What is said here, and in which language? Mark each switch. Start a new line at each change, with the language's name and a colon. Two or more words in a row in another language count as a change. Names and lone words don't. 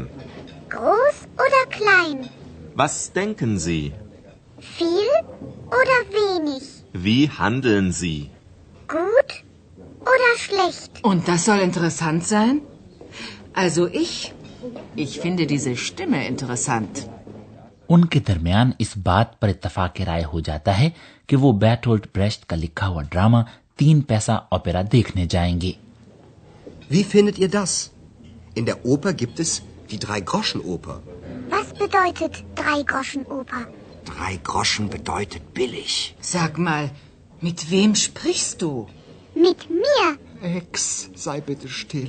German: Groß oder klein? Was denken Sie? Viel oder wenig? Wie handeln Sie? Gut oder schlecht? Und das soll interessant sein? Also ich finde diese Stimme interessant.
Urdu: ان کے درمیان اس بات پر اتفاق رائے ہو جاتا ہے کہ وہ بیرٹولٹ بریشٹ کا لکھا ہوا ڈرامہ 3 پیسہ اوپیرا دیکھنے جائیں گے.
German: Wie findet ihr das? In der Oper gibt es die Drei-Groschen-Oper. Was bedeutet Drei-Groschen-Oper? 3 Groschen bedeutet billig. Sag mal, mit wem sprichst du? Mit mir? Ex, sei bitte still.